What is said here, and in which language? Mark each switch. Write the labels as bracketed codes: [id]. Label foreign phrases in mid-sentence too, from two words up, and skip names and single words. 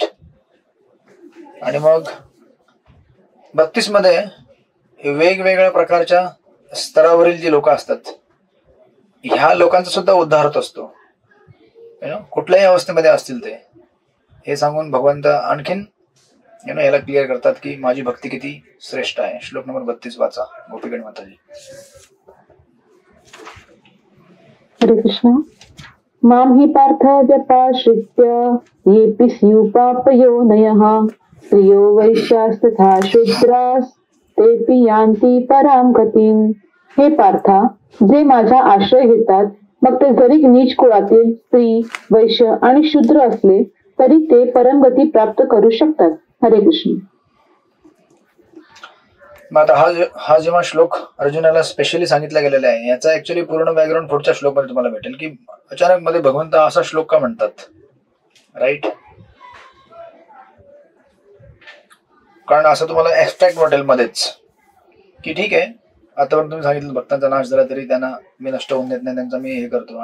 [mr] आणि मग 32 मध्ये वेगवेगळ्या प्रकारच्या स्तरावरील जी लोक असतात ह्या लोकांचा सुद्धा उद्धार होत असतो. कुठल्याही अवस्थेमध्ये असतील ते. हे सांगून भगवंत आणखीन याला क्लिअर करतात की माझी भक्ती किती श्रेष्ठ आहे. श्लोक नंबर 32 वाचा गोपीगण माताजी. हरे कृष्ण. [sa] माम हि पार्थ व्यपाश्रित्य येऽपि स्युपापयोनयः स्त्रियो वैश्यास्तथा शूद्रास् तेऽपि यान्ति परां गतिम्. [mr] हे पार्था, जे माझा आश्रय घेतात मग ते जरी नीच कुळातील स्त्री, वैश्य आणि शूद्र असले तरी ते परमगती प्राप्त करू शकतात. हरे कृष्ण. आता हा जेव्हा श्लोक अर्जुनाला स्पेशली सांगितला गेलेला आहे याचा ऍक्च्युअली पूर्ण बॅकग्राऊंड पुढच्या श्लोक मध्ये तुम्हाला भेटेल की अचानक मध्ये भगवंत असा श्लोक का म्हणतात. राईट. कारण असं तुम्हाला ऍबस्ट्रॅक्ट वाटेल मध्येच की ठीक आहे आतापर्यंत तुम्ही सांगितलं भक्तांचा नाश झाला तरी त्यांना मी नष्ट होऊन देत नाही, त्यांचा मी हे करतो.